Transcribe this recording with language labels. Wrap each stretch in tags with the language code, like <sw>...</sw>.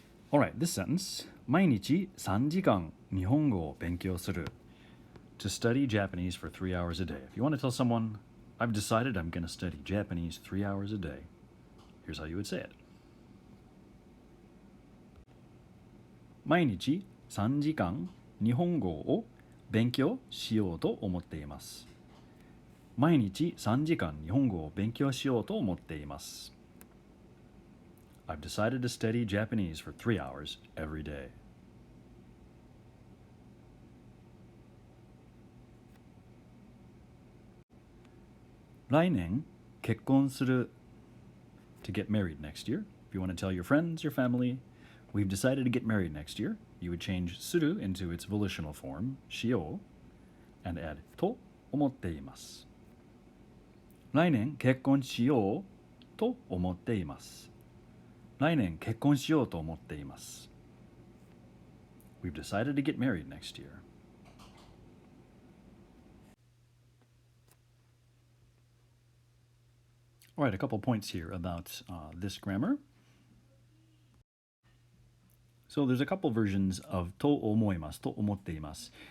<en>All right, this sentence,</en> <ja>毎日3時間日本語を勉強する.</ja> <en>To study Japanese for 3 hours a day. If you want to tell someone, I've decided I'm going to study Japanese 3 hours a day, here's how you would say it.</en> <ja>毎日3時間日本語を勉強しようと思っています。毎日3時間日本語を勉強しようと思っています。</ja> <en>I've decided to study Japanese for 3 hours every day.</en> <ja>来年結婚する</ja> <en>to get married next year. If you want to tell your friends, your family, we've decided to get married next year, you would change suru into its volitional form, shio, and add to</en> <ja>思っています。来年結婚しようと思っています。来年結婚しようと思っています。</ja> <en>We've decided to get married next year. All right, a couple points here about this grammar. So there's a couple versions of to omoimasu, to omotteimasu.</en>